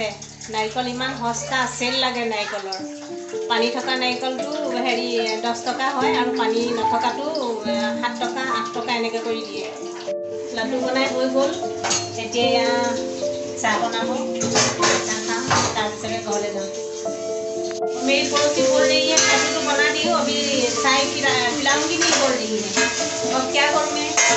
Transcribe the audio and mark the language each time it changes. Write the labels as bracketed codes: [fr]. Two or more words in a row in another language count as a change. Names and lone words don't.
[as] নাৰিকল ইমান সস্তা, চেল লাগে নাৰিকলৰ। পানী থকা নাৰিকলটো 10 টকা হয় আৰু পানী নথকাটো 7 টকা 8 টকা এনেকৈ কৰি দিয়ে। লাডু বনাই হৈ গ'ল। এতিয়া চাহ বনাব, চাহ खाम, তাৰপিছতে ঘৰলৈ যাম। [hi] मेरी पड़ोसी बोल रही है लाडू तो बना दी हो, अभी चाय पिलाऊंगी नहीं बोल रही है। अब क्या करूँ मैं?